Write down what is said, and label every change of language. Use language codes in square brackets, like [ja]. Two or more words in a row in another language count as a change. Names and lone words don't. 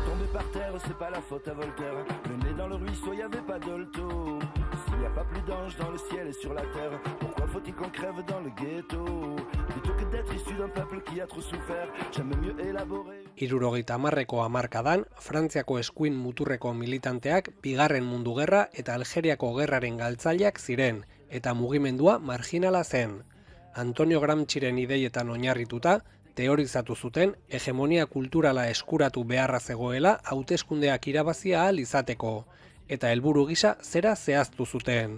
[fr] par terre, c'est pas la faute à Voltaire. Le nez dans le ruisseau, y avait pas d'olto. S'il y a pas plus d'anges dans le ciel et sur la terre, pourquoi faut-il qu'on crève dans le ghetto? Plutôt que d'être issu d'un peuple qui a trop souffert, j'aime mieux élaborer. [eu] 70ko hamarkadan, Frantziako eskuin muturreko militanteak Bigarren Mundu Gerra eta Algeriako gerraren galtzaileak ziren, eta mugimendua marginala zen. Antonio Gramsciren ideietan oinarrituta, teorizatu zuten hegemonia kulturala eskuratu beharra zegoela hauteskundeak irabazi ahal izateko, eta helburu gisa zera zehaztu zuten.